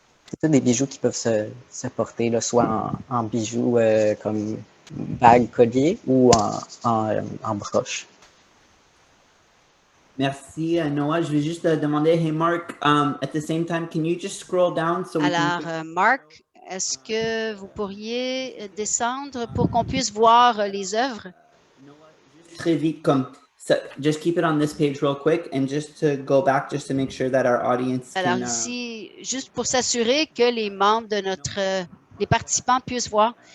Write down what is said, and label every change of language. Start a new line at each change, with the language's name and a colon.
French: C'est tous des bijoux qui peuvent se porter, là, soit en bijoux comme bague, collier ou en broche. Merci, Noah. Je vais juste demander,
English: hey Mark, at the same time, can you just scroll down so we
French: Alors, Marc, est-ce que vous pourriez descendre pour qu'on puisse voir les œuvres? Très vite, comme
English: just keep it on this page real quick and just to go back just to make sure that our audience
French: Alors
English: can,
French: ici, juste pour s'assurer que les membres de les participants puissent voir.